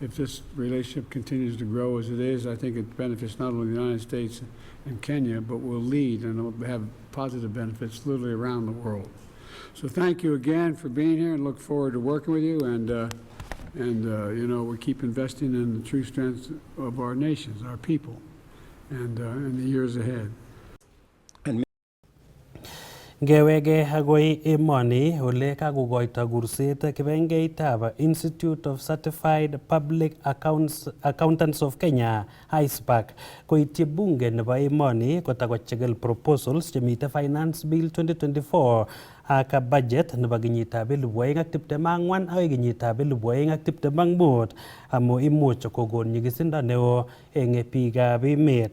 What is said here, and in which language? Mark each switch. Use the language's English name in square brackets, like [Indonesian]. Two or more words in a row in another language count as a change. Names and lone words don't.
[English] if this relationship continues to grow as it is, I think it benefits not only the United States and Kenya, but will lead and will have positive benefits literally around the world. So thank you again for being here, and look forward to working with you. And you know, we keep investing in the true strengths of our nations, our people, and in the years ahead. [Kalenjin] Ngewege agoi emoni ole kakokoito kurset kibengeitab Institute of Certified Public Accountants of Kenya ICPAC koityi bunge nebo emoni kotakochigil proposals chemite Finance Bill 2024 ak budget nebo kenyitab 2024 akoi kenyitab 2025 amu imuch kokon nyigisindo neo eng biikab emet.